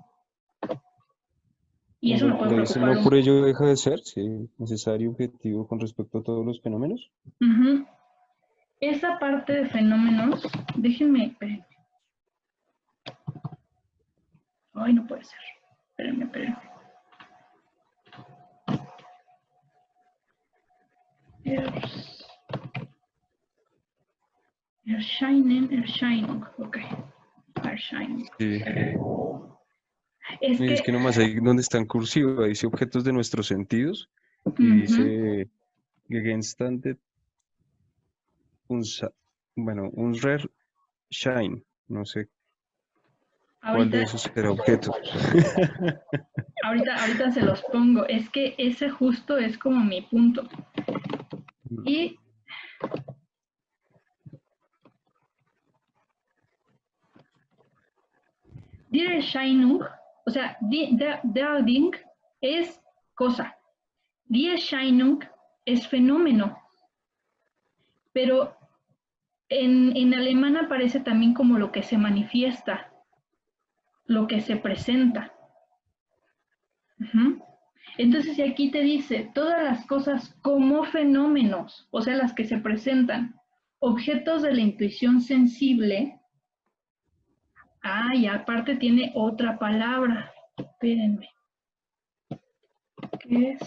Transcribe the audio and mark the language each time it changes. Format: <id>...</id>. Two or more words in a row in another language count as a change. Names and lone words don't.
<es>Y eso me puede preocupar. ¿No por ello deja de ser necesario objetivo con respecto a todos los fenómenos? Esa parte de fenómenos, déjenme. Ay, no puede ser. Espérenme. Erscheinung, ok. Erscheinung. Sí. Es que nomás ahí donde está en cursiva, dice objetos de nuestros sentidos, y dice</es> <de>Gegenstände, unser Schein,</de> <es>no sé cuál de esos será objeto. Ahorita se los pongo, es que ese justo es como mi punto.</es> <de>Y die Erscheinung,</de> <es>o sea,</es> <de>der Ding</de> <es>es cosa.</es> <de>Die Erscheinung</de> <es>es fenómeno. Pero en alemán aparece también como lo que se manifiesta, lo que se presenta. Entonces, si aquí te dice todas las cosas como fenómenos, o sea, las que se presentan, objetos de la intuición sensible, y aparte tiene otra palabra, espérenme, ¿qué es?</es>